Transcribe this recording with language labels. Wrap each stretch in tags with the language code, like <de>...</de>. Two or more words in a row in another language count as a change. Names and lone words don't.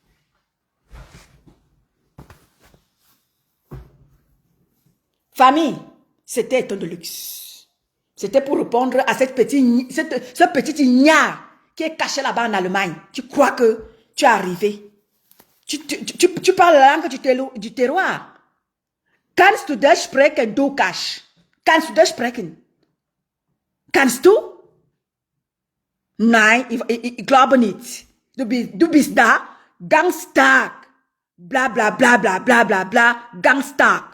<fr>Famille, c'était un de luxe. C'était pour répondre à ce petit ignare qui est caché là-bas en Allemagne, tu crois que tu es arrivé. Tu parles la langue du terroir.</fr> <de>Kannst du das sprechen, du Cash? Kannst du das sprechen? Kannst du? Nein, ich glaube nicht. Du bist da, ganz stark. Bla bla bla bla bla bla bla, ganz stark.</de>